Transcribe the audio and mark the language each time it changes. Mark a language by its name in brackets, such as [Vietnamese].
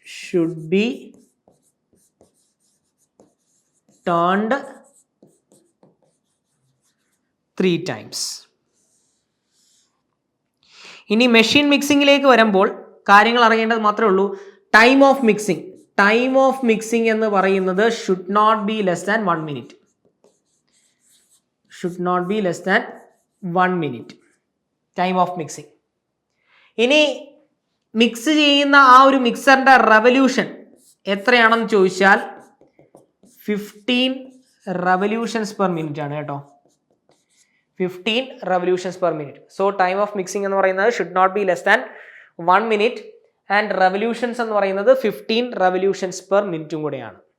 [English] should be turned 3 times. [Malayalam] ഇനി machine മിക്സിംഗിലേക്ക് വരുമ്പോൾ കാര്യങ്ങൾ അറിയേണ്ടത് മാത്രമേ ഉള്ളൂ. [English] Time of mixing. Time of mixing [Malayalam] എന്ന് പറയുന്നത് [English] should not be less than 1 minute. should not be less than 1 minute. Time of mixing. [Malayalam] ഇനി മിക്സ് ചെയ്യുന്ന ആ ഒരു മിക്സറിന്റെ റെവല്യൂഷൻ എത്രയാണെന്ന് ചോദിച്ചാൽ [English] 15 revolutions per minute [Malayalam] ആണ് കേട്ടോ. [English] 15 revolutions per minute. So time of mixing [Malayalam] എന്ന് പറയുന്നത് [English] should not be less than 1 minute and revolutions എന്ന് പറയുന്നത് 15 revolutions per minute [Malayalam] കൂടെയാണ്.